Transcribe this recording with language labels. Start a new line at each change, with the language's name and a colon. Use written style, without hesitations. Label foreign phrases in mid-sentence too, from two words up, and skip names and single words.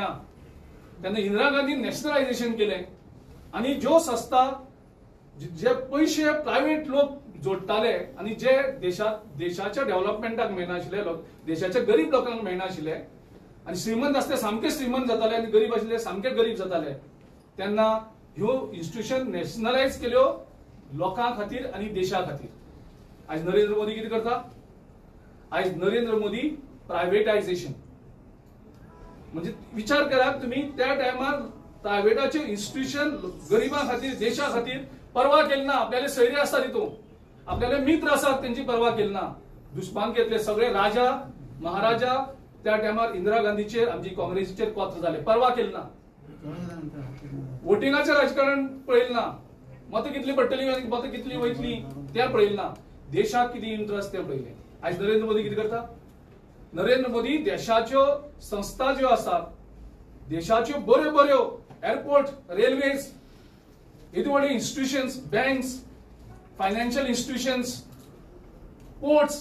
Konkani: तेन्ना इंदिरा गांधीन नॅशनलायझेशन केलें आणि ज्यो संस्था जे पैसे प्रायव्हेट लोक जोडटाले आणि जे देशाच्या डेव्हलपमेंटाक मेळनाशिल्ले, देशाच्या गरीब लोकांक मेळनाशिल्ले, आणि श्रीमंत आसले सामके श्रीमंत जाताले आणि गरीब आशिल्ले सामके गरीब जाताले, तेन्ना ह्यो इन्स्टिट्यूशन नॅशनलायज केल्यो लोकां खातीर आणि देशा खातीर. आज नरेंद्र मोदी कितें करता? आज नरेंद्र मोदी प्रायव्हेटायझेशन. म्हणजे विचार करात तुम्ही, त्या टायमार प्रायव्हेटाचे इन्स्टिट्यूशन गरिबां खातीर, देशा खातीर परवा केली ना.
Marathi: आपल्याला सैरी असतात तितून, आपल्याला मित्र असतात त्यांची परवा केली ना.
Konkani: दुष्पांकेतले सगळे राजा महाराजा त्या टायमार इंदिरा गांधीचेर, आमची काँग्रेसीचेर कोत्र झाले, परवा केली ना. वोटिंगाचे राजकारण पळयलें ना. मत कितली पडटली आनी मत कितली वयतली तें पळयलें ना. देशाक कितें इंट्रस्ट तें पळयलें. आज नरेंद्र मोदी कितें करता? नरेंद्र मोदी देशाच्यो संस्था ज्यो आसात, देशाच्यो बऱ्यो बऱ्यो एअरपोर्ट, रेल्वेज, येदी व्हडले इन्स्टिट्यूशन्स, बँक्स,
English: financial institutions,
Konkani: पोर्ट्स.